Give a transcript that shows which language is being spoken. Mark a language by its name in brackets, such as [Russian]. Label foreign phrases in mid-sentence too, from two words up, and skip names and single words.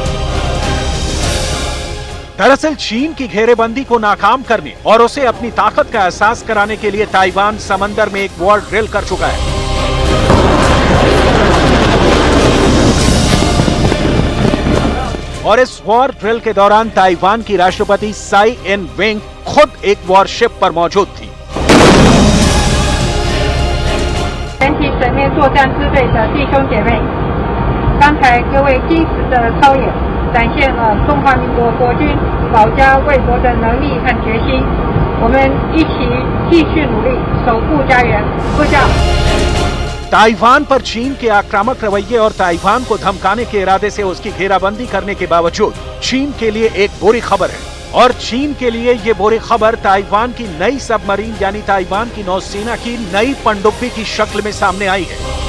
[Hindi] दरअसल चीन की घेरेबंदी को नाकाम करने और उसे अपनी ताकत का एहसास कराने के लिए ताइवान समंदर में एक [English] war drill [Hindi] कर चुका है। और इस [English] war drill [Hindi] के दौरान ताइवान की राष्ट्रपति साई इन वेंग खुद एक वॉरशिप पर मौजूद थी। [Chinese] 全体水面作战支队的弟兄姐妹，刚才各位精实的操演，展现了中华民国国军保家卫国的能力和决心。我们一起继续努力，守护家园。部长。 [Hindi] ताइवान पर चीन के आक्रामक रवैये और ताइवान को धमकाने के इरादे से उसकी घेराबंदी करने के बावजूद चीन के लिए एक बुरी खबर है और चीन के लिए ये बुरी खबर ताइवान की नई सबमरीन यानी ताइवान की नौसेना की नई पनडुब्बी की शक्ल में सामने आई है।